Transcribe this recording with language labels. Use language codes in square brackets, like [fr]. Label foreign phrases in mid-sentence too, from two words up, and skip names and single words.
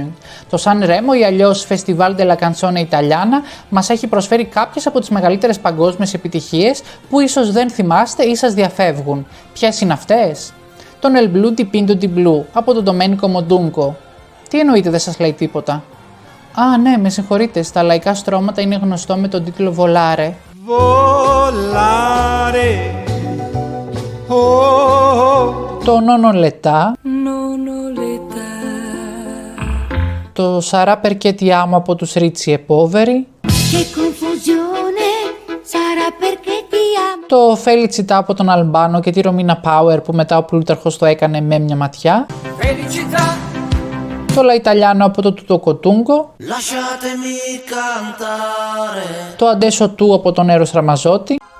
[el] Το Σαν Ρέμο ή αλλιώς Festival della Canzone Italiana μας έχει προσφέρει κάποιες από τις μεγαλύτερες παγκόσμιες επιτυχίες που ίσως δεν θυμάστε ή σας διαφεύγουν. Ποιες είναι αυτές? Τον El Blu di Pinto di Blu από τον Ντομένικο Μοντούνκο. Τι εννοείται, δεν σας λέει τίποτα? Ναι, με συγχωρείτε, στα λαϊκά στρώματα είναι γνωστό με τον τίτλο Volare. Volare. Το Nono Letta. Το Sarà perché ti amo από τους Ricci e Poveri. Το Felicità από τον Αλμπάνο και τη Ρωμίνα Power που μετά ο Πλούταρχος το έκανε με μια ματιά. Το La Italiano από το Τούτο Κοτούγκο. Το Adesso tu από τον Έρος Ραμαζότη.